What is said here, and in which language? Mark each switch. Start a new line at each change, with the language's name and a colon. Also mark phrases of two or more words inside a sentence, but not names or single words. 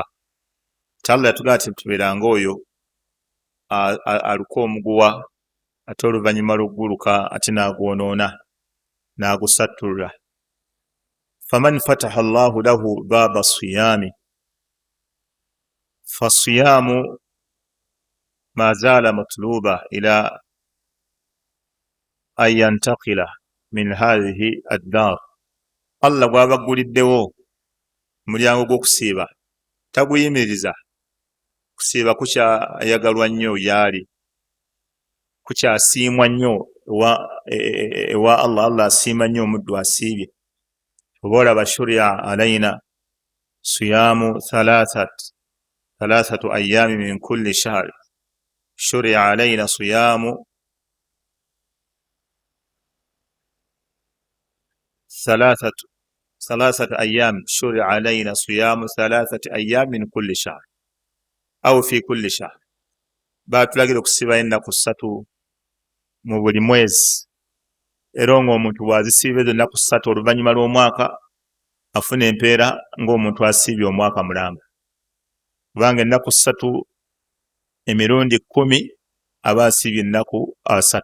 Ganda: Allah yatugamba nti tubeeranga oyo aluka omuguwa ate oluvannyuma lw'okuguluka ate n'agwonoona n'agusattulula.
Arabic: فمن فتح الله له باب الصيام فالصيام ما زال مطلوبا إلى أن ينتقل من هذه الدار.
Ganda: Allah gw'abagguliddewo omulyango gw'okusiiba taguyimiriza. Kusiiba kukyayagalwa nnyo yaali, kukyasiimwa nnyo ewa Allah. Allah asiima nnyo omuddu asiibye. oba olaba
Arabic: شرع علينا صيام ثلاثة أيام من كل شهر. شرع علينا صيام ثلاثة أيام. شرع علينا صيام 3 أيام من كل شهر أو في كل شهر.
Ganda: batulagira okusiba ennaku 3 mu buli mwezi, era ng'omuntu bw'azisiiba ezo ennaku 3 oluvannyuma lw'omwaka afuna empeera ng'omuntu asiibye omwaka mulamba, kubanga ennaku 3 emirundi 10 aba asiibye ennaku 3.